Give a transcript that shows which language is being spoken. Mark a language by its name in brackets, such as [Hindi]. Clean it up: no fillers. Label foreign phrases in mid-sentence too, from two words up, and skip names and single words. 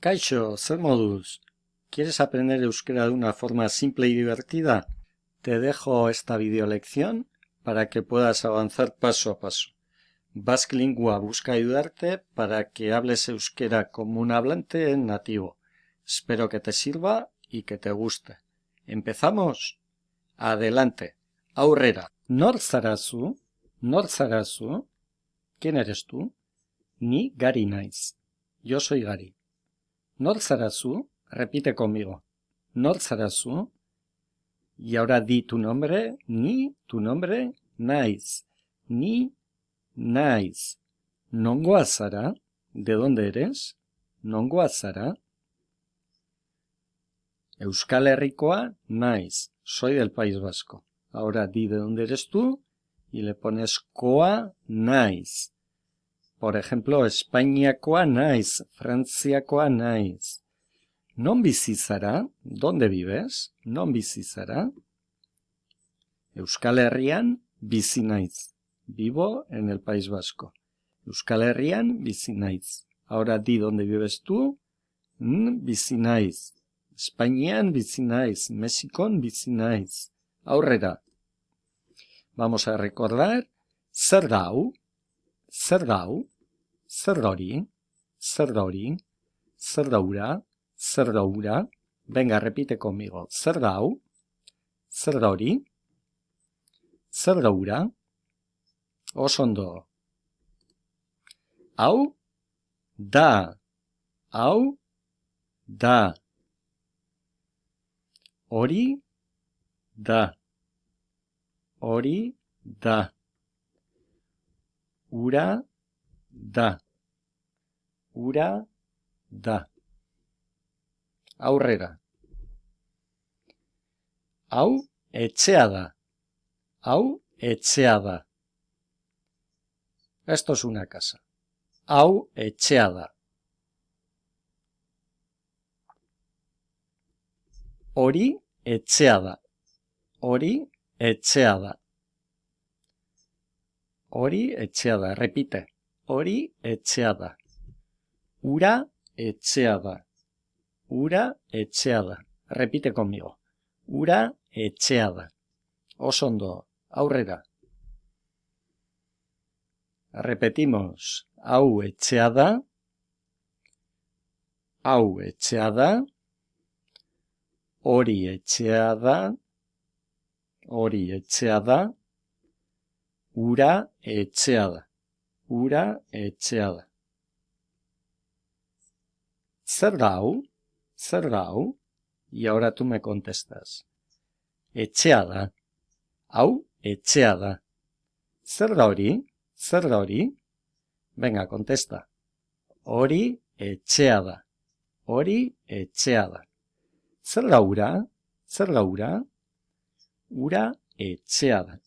[Basque] Kaixo, zer moduz? [Spanish] ¿Quieres aprender euskera de una forma simple y divertida? Te dejo esta videolección para que puedas avanzar paso a paso. Basque Lingua busca ayudarte para que hables euskera como un hablante nativo. Espero que te sirva y que te guste. ¿Empezamos? Adelante. [Basque] Aurrera. Nor zarazu? Nor zarazu? [Spanish] ¿Quién eres tú? [Basque] Ni Gari naiz. [Spanish] Yo soy Gari. [Basque] Nor zarazu? [Spanish] Repite conmigo. [Basque] Nor zarazu? [Spanish] Y ahora di tu nombre. Ni tu nombre naiz. [Basque] Ni naiz. Nongoa zara? [Spanish] ¿De dónde eres? [Basque] Nongoa zara? Euskal Herrikoa naiz. [Spanish] Soy del País Vasco. Ahora di de dónde eres tú y le pones [Basque] koa naiz. [Spanish] Por ejemplo, [Basque] Espainiakoa naiz, Frantziakoa naiz. Non bizi zara? [Spanish] ¿Dónde vives? [Basque] Non bizi zara? Euskal Herrian bizi naiz. [Spanish] Vivo en el País Vasco. [Basque] Euskal Herrian bizi naiz. [Spanish] Ahora di dónde vives tú. [Basque] Bizi naiz. Espainian bizi naiz. Mexikon bizi naiz. Aurrera. [Spanish] Vamos a recordar. [Basque] Zer da hau? Zer da hau? Zer da hori? Zer da hori? Zer da hura? Zer da hura? [Spanish] Venga, repite conmigo. [Basque] Zer da hau? Zer da hori? Zer da hura? Oso ondo. Hau da. Hau da. Hori da. Hori da. Hura da. Hura da. Aurrera. Hau etxea da. Hau etxea da. [Spanish] Esto es una casa. [Basque] Hau etxea da. Hori etxea da. Hori etxea da. Hori etxea da. Repite. Hori etxea da. Hura etxea da. Hura etxea da. [Spanish] Repite conmigo. [Basque] Hura etxea da. Oso ondo. Aurrera. [Spanish] Repetimos. [Basque] Hau etxea da. Hau etxea da. Hori etxea da. Hori etxea da. Hura etxea da. Hura etxea da. Zer da hau? Zer da hau? [Spanish] Y ahora tú me contestas. [Basque] Etxea da. Hau etxea da. Zer da hori? Zer da hori? [Spanish] Venga, contesta. [Basque] Hori etxea da. Hori etxea da. Zer da hura? Zer da hura? Hura etxea da.